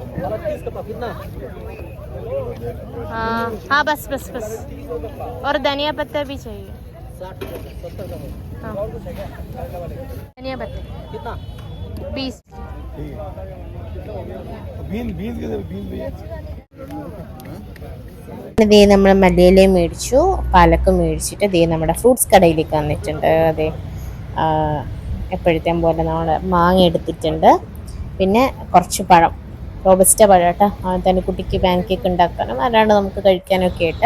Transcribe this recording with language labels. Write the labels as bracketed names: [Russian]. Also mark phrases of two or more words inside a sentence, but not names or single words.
[Hindi] हाँ बस बस बस, और धनिया पत्ता भी चाहिए। हाँ धनिया पत्ता कितना? 20। [Malayalam] ഇതേ നമ്മൾ മല്ലിയിലയും മേടിച്ചു, പാലക്ക് മേടിച്ചിട്ട് ഇതേ നമ്മുടെ ഫ്രൂട്ട്സ് കടയിലേക്ക് വന്നിട്ടുണ്ട്. അതെ എപ്പോഴത്തേം പോലെ നമ്മൾ മാങ്ങ എടുത്തിട്ടുണ്ട്, പിന്നെ കുറച്ച് പഴം, റോബസ്റ്റ പഴം കേട്ടോ, തനിക്കുട്ടിക്ക് പാൻ കേക്ക് ഉണ്ടാക്കാനും അല്ലാണ്ട് നമുക്ക് കഴിക്കാനൊക്കെ ആയിട്ട്.